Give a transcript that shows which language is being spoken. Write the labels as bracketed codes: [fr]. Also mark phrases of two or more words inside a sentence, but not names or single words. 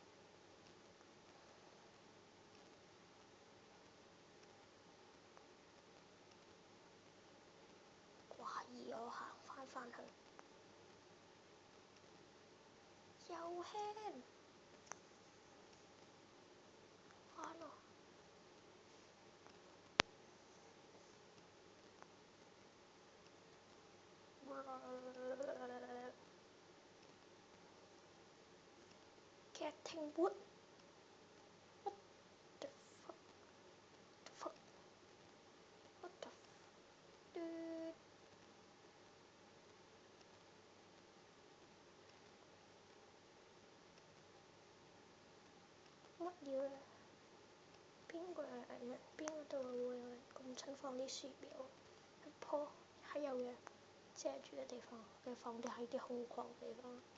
[yue] 懷疑我行翻去，又輕， [en] 玩啊！Getting wood。What the fuck? What the dude？ [yue] 乜嘢？邊個人？邊個度會有人咁蠢放啲樹苗？一棵係有嘢遮住嘅地方，佢放啲喺啲空曠地方。